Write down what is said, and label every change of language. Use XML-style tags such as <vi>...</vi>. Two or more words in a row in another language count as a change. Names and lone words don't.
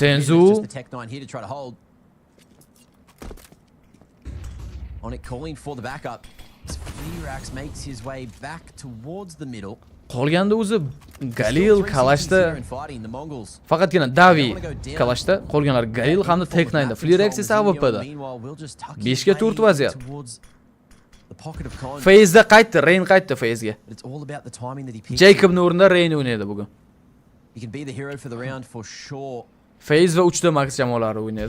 <en>Senzu. Just the Tech 9 here to try to hold. On it calling for the backup. Flerex makes his way back towards the middle.</en> <uz>Qolganda o'zi Galil, Kalashda faqatgina Davi Kalashda, qolganlar Galil hamda Tech 9 da. Flerex esa AWP'da. 5 ga 4 vaziyat. Faze'da qaytdi, Rain qaytdi Faze'ga. Jacobning o'rnida Rain o'ynaydi bugun. Faze va 3 ta max jamoalari o'ynaydi.</uz>